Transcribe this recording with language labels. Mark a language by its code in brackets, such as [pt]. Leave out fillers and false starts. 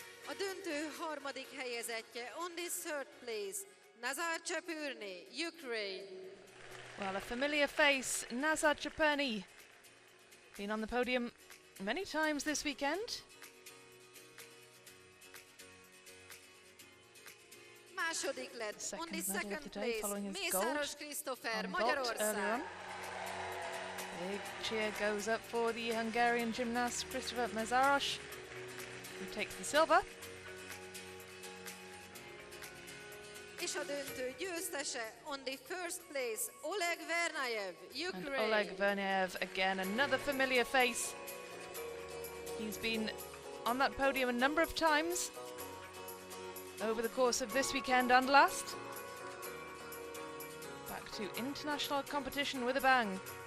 [hu] A döntő harmadik helyezettje, [en] on the third place, [hu] Nazar Chapurny, Ukraine. [en] Well, a familiar face, Nazar Chapurny, been on the podium many times this weekend. [hu] Második lett, [en] on the second place, [hu] Mészáros Christopher, Magyarország. [en] Big cheer goes up for the Hungarian gymnast Christopher Mészáros, who takes the silver. [hu] És a döntő győztese, [en] on the first place, [hu] Oleg Vernayev, Ukraine. [en] And Oleg Vernayev, again, another familiar face. He's been on that podium a number of times over the course of this weekend and last. Back to international competition with a bang.